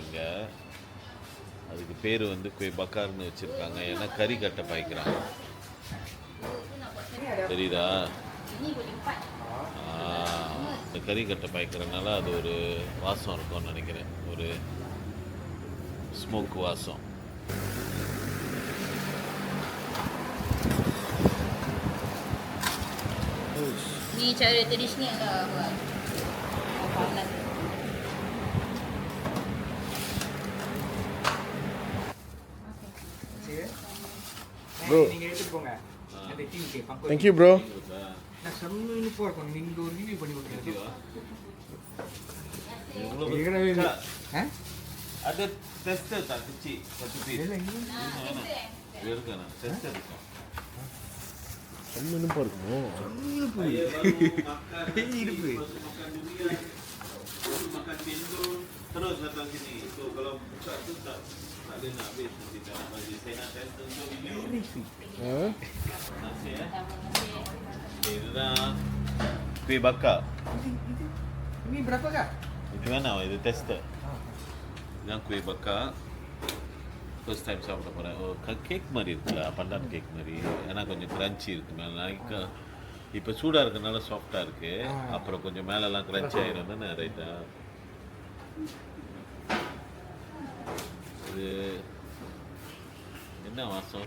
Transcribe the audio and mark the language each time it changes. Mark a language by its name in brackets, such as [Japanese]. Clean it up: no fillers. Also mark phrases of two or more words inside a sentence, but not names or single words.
[Tamil] அங்கே அதுக்கு பேர் வந்து குவே பக்கார்னு வச்சுருக்காங்க. ஏன்னா கறி கட்டை பாய்க்கிறாங்க. தெரியுதா? இந்த கறி கட்டை பாய்க்கிறதுனால அது ஒரு வாசம் இருக்கும்னு நினைக்கிறேன். ஒரு ஸ்மோக் வாசம். [Malay] Ni cara tradisional lah buat makanan. [English] Bro. [Tamil] நீங்க எடுத்துட்டு போங்க. அந்த டீக்கு பக்கம். [English] thank you bro. [Tamil] நான் செம்மனு போறேன். நீங்க ஒரு ரிவ்யூ பண்ணி கொடுங்க. அது டெஸ்ட் தான் கிச்சி 10 பீஸ். இல்ல இருக்கேன் டெஸ்ட் இருக்கேன். செம்மனுப்பா இருக்குமோ? இருப்பு. [Malay] Makan tidur terus datang sini. So kalau buka tu tak ada nak habis nanti tak nak bagi. Saya nak test untuk video. Nasi Itu dah kuih bakar. Ini berapa kak? Itu mana? Itu tester. Yang kuih bakar. [English] first time [Tamil] சாப்பிட போகிறேன். கேக் மாதிரி இருக்குல்ல, பண்டான் கேக் மாதிரி. ஏன்னா கொஞ்சம் க்ரன்ச்சி இருக்குது மேலே. நாளைக்கு இப்போ சூடாக இருக்கிறதுனால சாஃப்டாக இருக்குது. அப்புறம் கொஞ்சம் மேலெல்லாம் க்ரன்ச்சி ஆகிடும் தானே. ரைட்டா? இது என்ன வாசம்?